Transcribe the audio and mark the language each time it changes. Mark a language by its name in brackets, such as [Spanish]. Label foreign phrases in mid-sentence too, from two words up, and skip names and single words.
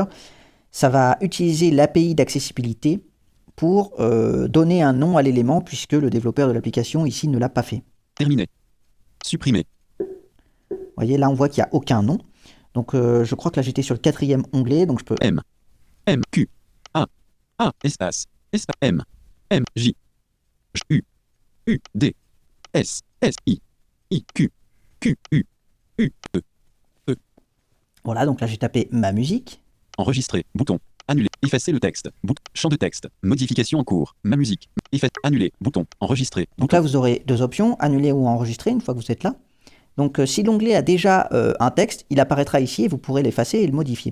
[French] Ça va utiliser l'API d'accessibilité pour donner un nom à l'élément, puisque le développeur de l'application ici ne l'a pas fait. Terminé. Supprimer. Vous voyez, là on voit qu'il n'y a aucun nom. Donc je crois que là j'étais sur le 4e onglet, donc je peux... M. M. Q. A. Espace. M. M. J. U. U. D. S. S. I. Q. Q. U. U. E. Voilà, donc là j'ai tapé ma musique. Enregistrer. Bouton. Annuler. Effacer le texte. Champ de texte. Modification en cours. Ma musique. Annuler. Bouton. Enregistrer. Donc là vous aurez 2 options, annuler ou enregistrer une fois que vous êtes là. Donc si l'onglet a déjà un texte, il apparaîtra ici et vous pourrez l'effacer et le modifier.